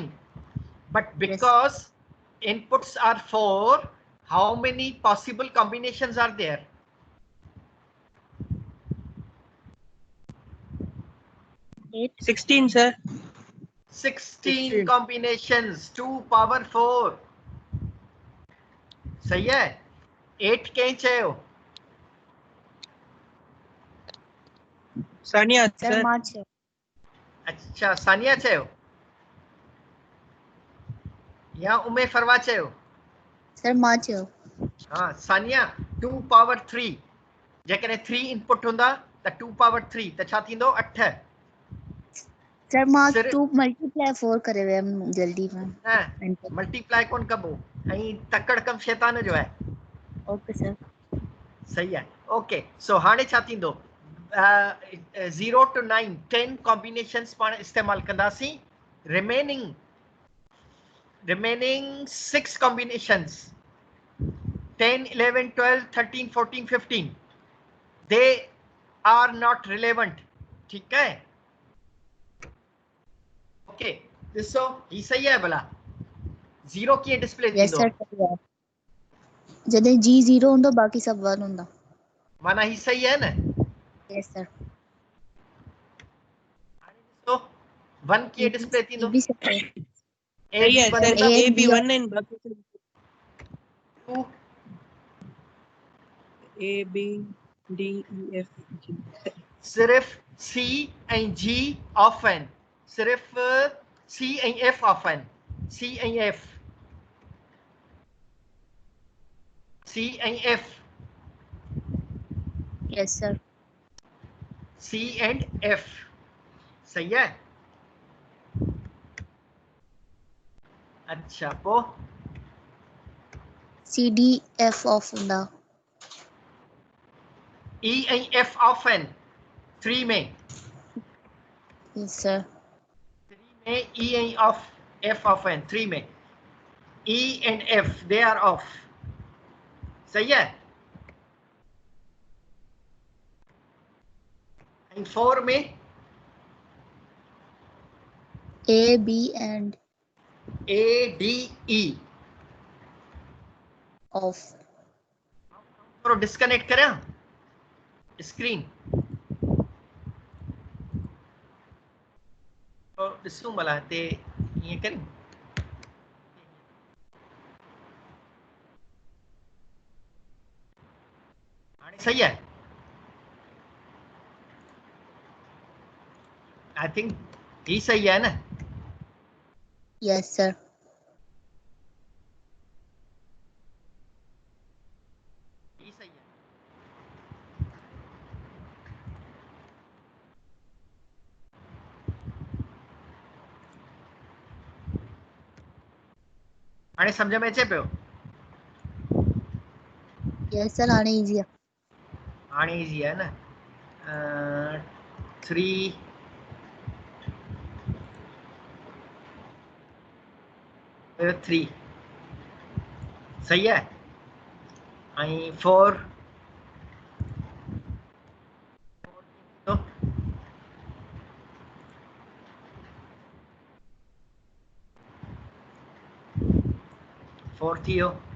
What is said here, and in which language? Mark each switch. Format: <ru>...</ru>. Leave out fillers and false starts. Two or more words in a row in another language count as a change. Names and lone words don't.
<en>But because inputs are 4, how many possible combinations are there? 16 sir. 16 combinations, 2 power 4.</en> <sd>सही है? 8 कहीं चयो? Sania सर sir. मां चयो। अच्छा, सानिया चयो या उमे फरवा चयो? सर मां चयो। हाँ, सानिया 2 power 3 जेकॾहिं 3 इनपुट हूंदा त 2 power 3 त छा थींदो? 8। सर मां सिर्फ़ 2 मल्टीप्लाई 4 करे वियमि जल्दी में। न मल्टीप्लाई कोन कबो, ऐं तकड़ कम शैतान जो आहे।</sd> <en>okay sir.</en> <sd>सही आहे। ओके, सो हाणे छा थींदो? 0 to 9 10 कॉम्बिनेशंस पाण इस्तेमाल कंदासीं।</sd> <en>remaining 6 combinations 10 11 12 13 14 15 they are not relevant.</en> <hi>ठीक है? ओके,</hi> <sd>ॾिसो ही सही आहे भला? 0 कीअं डिस्प्ले यस थींदो? सर। जॾहिं जी 0 हूंदो, बाक़ी सभु 1 हूंदा। माना ही सही है न?</sd> <en>yes sir.</en> <sd>तो 1 कीअं डिस्प्ले थींदो?</sd> <hi>भी सही है। A सही B है 1 सर. मतलब A B 1 and बाकी सब 2 A B D E F G.</hi> <sd>सिर्फ C ऐं G ऑफ आहिनि, सिर्फ C ऐं F ऑफ आहिनि, C ऐं F, C ऐं F,</sd> <en>yes sir.</en> <hi>C and F. सही है?</hi> <sd>अच्छा, पोइ सी डी एफ ऑफ हूंदा। E ऐं F ऑफ आहिनि 3 में,</sd> <en>yes sir.</en> <sd>3 में E ऐं F ऑफ आहिनि 3 में,</sd> <en>E and F they are off.</en> <sd>सही है? ऐं 4 में ए बी एंड A D E ऑफ। थोरो डिस्कनेक्ट करियां स्क्रीन, तो ॾिसूं भला हिते ईअं करियूं। हाणे सही आहे?</sd> <en>I think</en> <sd>ही सही है ना?</sd> <en>yes sir.</en> <sd>ही सही है। हाणे सम्झ में अचे पियो?</sd> <en>yes sir</en> <sd>हाणे इजी आहे। हाणे इजी है ना? 3 3 सही है। आई 4 तो 4 थियो।</sd>